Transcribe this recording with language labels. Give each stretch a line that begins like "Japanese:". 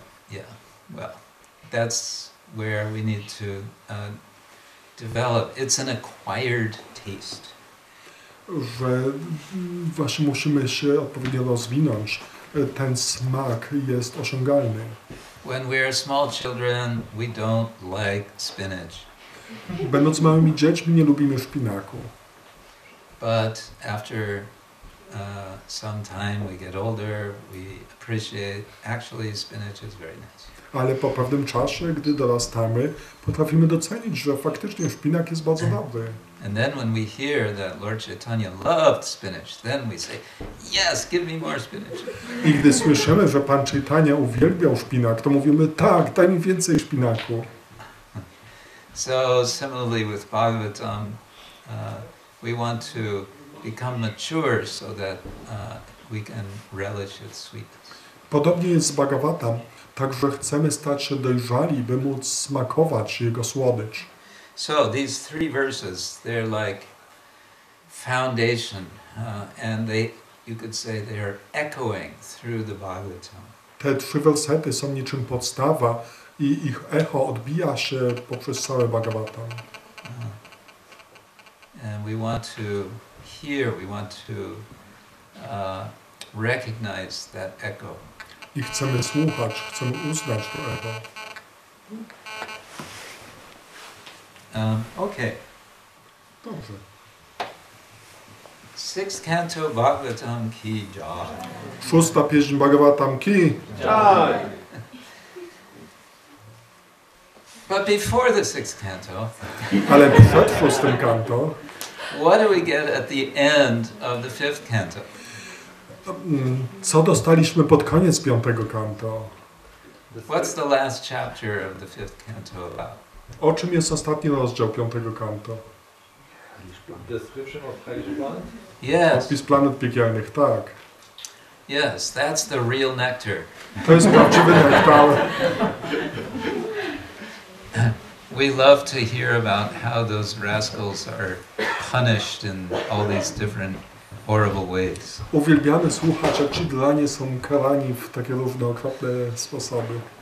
English: Yeah, well, that's where we need to develop. It's an acquired taste.
Polish: że właśnie musimy się odpowiednio rozwinąć. Ten smak jest osiągalny.
English: When we're small children, we don't like spinach.
Polish: Będąc małymi dziećmi nie lubimy szpinaku.
English: But after some time we get older, we appreciate actually spinach is very nice.
Polish: Ale po pewnym czasie, gdy dorastamy, potrafimy docenić, że faktycznie szpinak jest bardzo dobry.
English: And then when we hear that Lord Chaitanya loved spinach, then we say, yes, give me more spinach.
Polish: I gdy słyszymy, że Pan Chaitanya uwielbiał szpinak, to mówimy, tak, daj mi więcej szpinaku.
English: So similarly with Bhagavatam, we want to become mature so that we can relish its sweetness.
Polish: Podobnie jest z Bhagavatam, także chcemy stać się dojrzali, by móc smakować jego słodycz.
English: So these three verses, they're like foundation, and you could say they're echoing through the Bhagavatam.
Polish: Te 3 wersety są niczym podstawa i ich echo odbija się poprzez całe Bhagavatam.
English: And we want to hear, we want to recognize that echo.
Polish: I chcemy słuchać, chcemy uznać to echo.
English: Okay.
Polish: Dobrze.
English: 6th Canto Bhagavatam
Hindi: Ki Jai.
Polish: 6. pieśń Bhagavatam Ki.
Hindi: Jai.
English: But before the 6th canto,
Polish: Ale przed 6. kanto,
English: what do we get at the end of the 5th canto?
Polish: co dostaliśmy pod koniec 5. kanto?
English: What's the last chapter of the 5th canto about?
Polish: O czym jest ostatni rozdział 5. kanto?
English: Description of Hellish Planet? Yes,
Polish: Opis planet piekielnych, tak.
English: yes, that's the real nectar.
Polish: To jest prawdziwy nektar.
English: We love to hear about how those rascals are punished in all these different horrible ways.
Polish: Uwielbiamy słuchać, jak ci dlanie są karani w takie różne okropne sposoby.